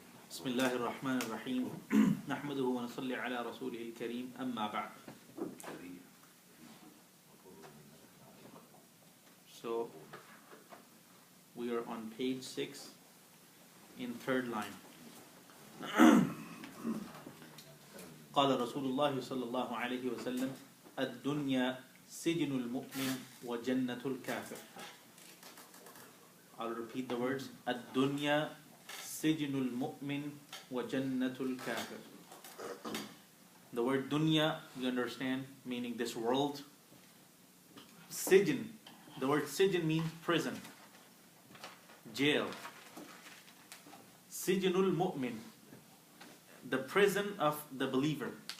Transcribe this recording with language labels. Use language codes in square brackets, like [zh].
[ar] بسم الله الرحمن الرحيم نحمده ونصلي على رسوله الكريم أما بعد. [en] So we are on page 6 in third line. [ar] قال رسول الله صلى الله عليه وسلم الدنيا سجن المؤمن وجنة الكافر. [en] I'll repeat the words. [ar] الدنيا سجن المؤمن وجنة الكافر. [en] The word dunya, you understand, meaning this world. Sijin, the word sijin means prison, jail. [ar] Sijinul mu'min, [en] the prison of the believer.